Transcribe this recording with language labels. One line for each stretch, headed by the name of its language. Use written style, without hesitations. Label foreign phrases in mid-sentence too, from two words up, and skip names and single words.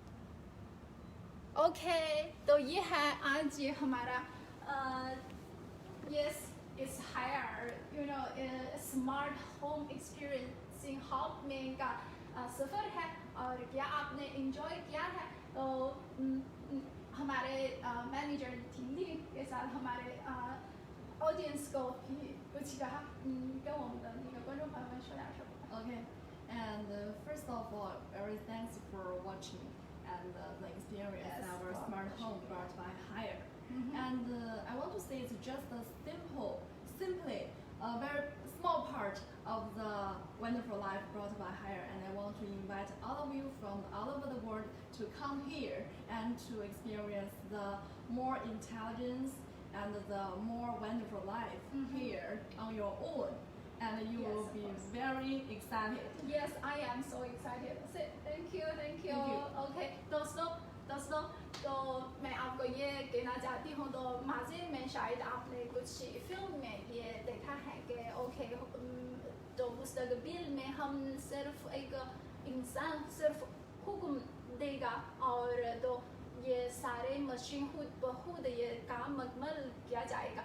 Urdu: اوکے تو یہ ہے آج یہ ہمارا
English: yes this Haier smart home experiencing hub
Urdu: میں کا سفر ہے اور کیا آپ نے انجوائے کیا ہے تو ہمارے مینیجر ٹنڈی کے ساتھ ہمارے آڈیئنس کو بھی کچھ کہا
Chinese: 跟我们的那个观众朋友们说点什么。
English: Okay, and first of all, very thanks for watching and the experience Yes, our wow. smart home brought by Hire. And I want to say it's just a simply a very small part of the wonderful life brought by Hire. And I want to invite all of you from all over the world to come here and to experience the more intelligence and the more wonderful life here on your own. And you Yes, will of be course. very excited. Yes, I am so excited. Thank you. Thank you.
Urdu: Okay، دوستوں تو میں آپ کو یہ کہنا چاہتی ہوں تو ماضی میں شاید آپ نے کچھ فلم میں یہ دیکھا ہے کہ اوکے تو مستقبل میں ہم صرف ایک انسان صرف حکم دے گا اور تو یہ سارے مشین خود بخود یہ کام مکمل کیا جائے گا.